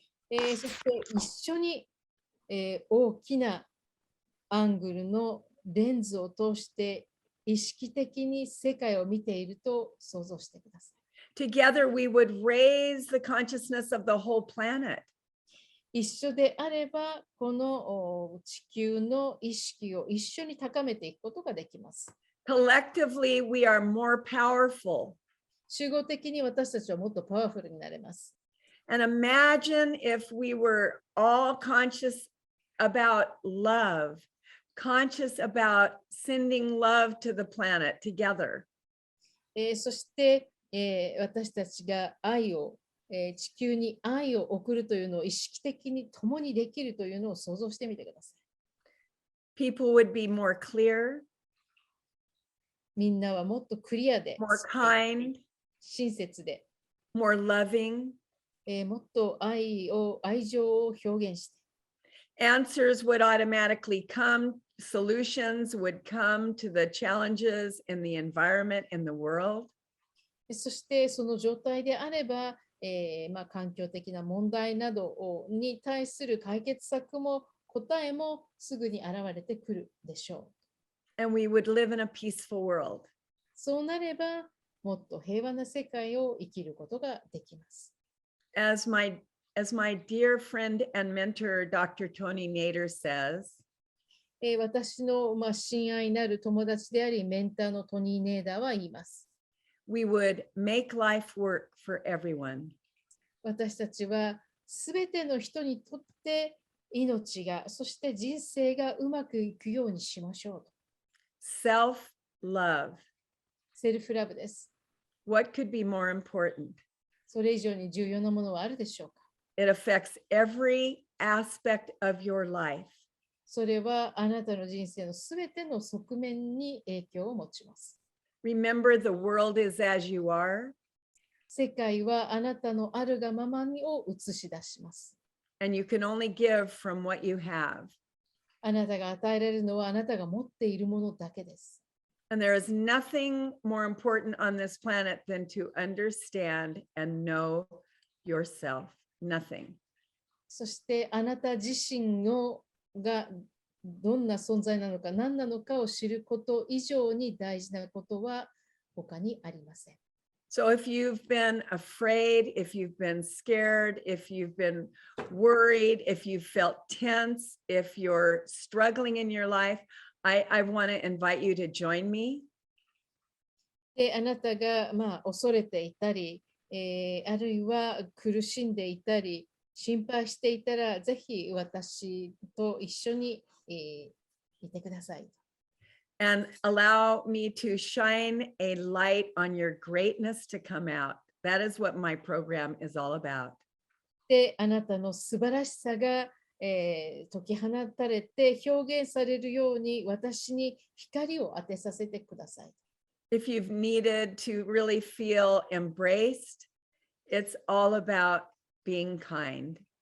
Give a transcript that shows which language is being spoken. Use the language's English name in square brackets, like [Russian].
[Japanese] そして一緒に、大きなアングルのレンズを通して意識的に世界を見ていると想像してください。 [English] Together we would raise the consciousness of the whole planet. [Japanese] 一緒であれば、この地球の意識を一緒に高めていくことができます。 [English] Collectively, we are more powerful. [Japanese] 集合的に私たちはもっとパワフルになれます。 [English] And imagine if we were all conscious about love, conscious about sending love to the planet together. [Japanese] そして、私たちが愛を、地球に愛を送るというのを意識的に共にできるというのを想像してみてください。 [English] People would be more clear, [Japanese] みんなはもっとクリアで、 [English] more kind, [Japanese] 親切で、 [English] more loving. [Japanese] もっと愛情を表現して、 [English] Answers would automatically come, solutions would come to the challenges in the environment, in the world. [Japanese] そしてその状態であれば、環境的な問題などに対する解決策も答えもすぐに現れてくるでしょう。 [English] And we would live in a peaceful world. [Japanese] そうなれば、もっと平和な世界を生きることができます。 [English] As my dear friend and mentor, Dr. Tony Nader says, [Japanese] 私の、親愛なる友達であり、メンターのトニー・ネーダーは言います。 [English] we would make life work for everyone. [Japanese] 私たちはすべての人にとって命が、そして人生がうまくいくようにしましょう。 [English] Self-love. [Japanese] セルフラブです。 [English] What could be more important? [Japanese] それ以上に重要なものはあるでしょうか。 [English] It affects every aspect of your life. [Japanese] それはあなたの人生のすべての側面に影響を持ちます。 [English] Remember, the world is as you are. [Japanese] 世界はあなたのあるがままにを映し出します。 [English] And you can only give from what you have. [Japanese] あなたが与えられるのはあなたが持っているものだけです。 [English] And there is nothing more important on this planet than to understand and know yourself. Nothing. [Japanese] そしてあなた自身がどんな存在なのか何なのかを知ること以上に大事なことは他にありません。 [English] So if you've been afraid, if you've been scared, if you've been worried, if you've felt tense, if you're struggling in your life, I want to invite you to join me. [Japanese] で、あなたが恐れていたり、あるいは苦しんでいたり、心配していたら、ぜひ私と一緒に、いてください。 [English] And allow me to shine a light on your greatness to come out. That is what my program is all about. [Japanese] で、あなたの素晴らしさが、解き放たれて表現されるように私に光を当てさせてください。 [English] If you've needed to really feel embraced, it's all about being kind.